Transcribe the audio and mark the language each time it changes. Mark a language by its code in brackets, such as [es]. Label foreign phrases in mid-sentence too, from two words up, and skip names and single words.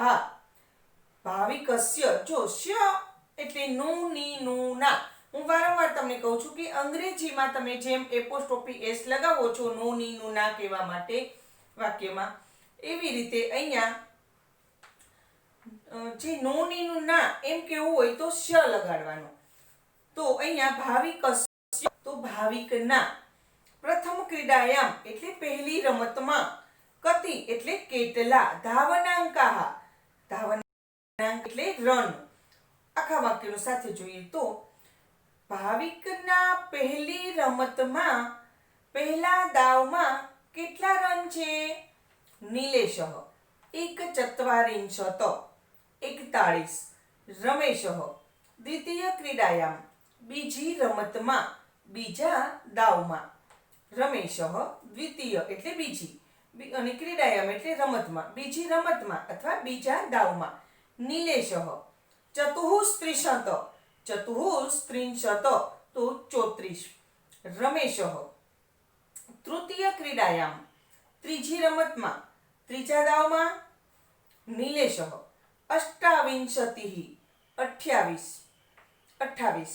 [gu] ભાવિકस्य જો स्य એટલે નું ની નું ના, હું વારંવાર તમને કહું છું કે અંગ્રેજીમાં તમે જેમ એપોસ્ટ્રોફી એસ લગાવો છો નું ની નું ના કહેવા માટે વાક્યમાં, એવી રીતે અહીંયા જે નું ની નું ના એમ કેવું હોય તો શ લગાડવાનો। તો અહીંયા ભાવિકસ્ય તો ભાવિકના, [sa] પ્રથમ ક્રીડાયામ [gu] એટલે પહેલી રમતમાં, કતિ એટલે કેટલા, [sa] धावनाङ्काः धावनाङ्क એટલે રન। [gu] આખા વાક્યનો સાથે જોઈએ તો ભાવિકના પહેલી રમતમાં પહેલા દાવમાં કેટલા રન છે? [sa] નિલેશः एकचत्वारिंशत् 41। [gu] રમેશः [sa] દ્વિતીય ક્રીડાયામ [gu] બીજી રમતમાં બીજા દાવમાં, રમેશः [sa] દ્વિતીય [gu] એટલે બીજી અને [sa] ક્રીડાયામ [gu] એટલે રમતમાં, બીજી રમતમાં અથવા બીજા દાવમાં, નિલેશः [sa] चतुस्त्रिंशत् [gu] तो 34। [sa] रमेशः तृतीय क्रीडायां [gu] ત્રીજી રમતમાં ત્રીજા દાવમાં, निलेशः 28।